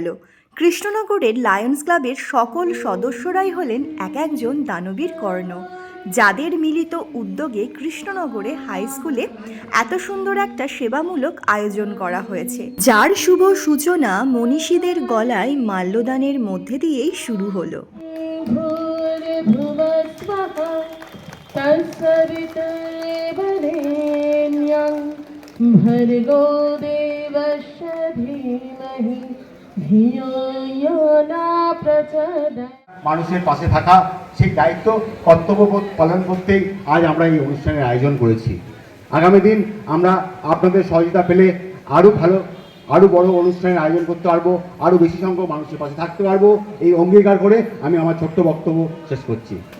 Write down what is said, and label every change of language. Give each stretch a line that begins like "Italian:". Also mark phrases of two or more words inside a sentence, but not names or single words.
Bangla: কৃষ্ণনগরের লায়ন্স ক্লাবের সকল সদস্যরাই হলেন এক একজন দানবীর কর্ণ, যাদের মিলিত উদ্যোগে কৃষ্ণনগরে হাই স্কুলে এত সুন্দর একটা সেবামূলক আয়োজন করা হয়েছে, যার শুভ সূচনা মনীষীদের গলায় মাল্যদানের মধ্যে দিয়েই শুরু হলো।
Sanskrit: भर्गो देवस्य धीमहि धियो यो न प्रचोदयात्।
Bangla: মানুষের পাশে থাকা সেই দায়িত্ব কর্তব্যবোধ পালন করতেই আজ আমরা এই অনুষ্ঠানের আয়োজন করেছি। আগামী দিন আমরা আপনাদের সহযোগিতা পেলে আরও বড় অনুষ্ঠানের আয়োজন করতে পারবো, আরও বেশি সংখ্যক মানুষের পাশে থাকতে পারবো, এই অঙ্গীকার করে আমি আমার ছোট্ট বক্তব্য শেষ করছি।